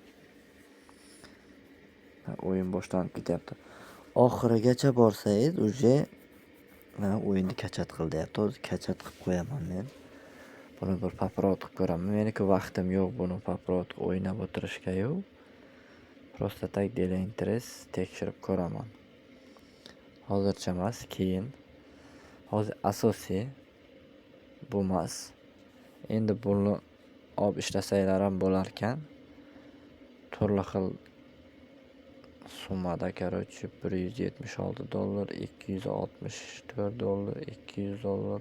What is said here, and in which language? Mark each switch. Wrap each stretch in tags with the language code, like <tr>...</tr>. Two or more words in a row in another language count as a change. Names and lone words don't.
<uz>O'yin boshlanib ketyapti. Oxirigacha borsangiz, uje mana o'yinni kachat qil deyapti. Hozir kachat qilib qo'yaman men. Buni bir paprot qilib ko'raman. Meniki vaqtim yo'q buni paprot o'ynab o'tirishga-yu.</uz> <ru>Просто так для интерес</ru> <uz>tekshirib ko'raman. Hozircha emas, keyin. Hozir asosiy bu emas. Endi buni olib ishlasanglar ham bo'lar ekan. Turli xil summada, короче, $176, $264, $200.</uz>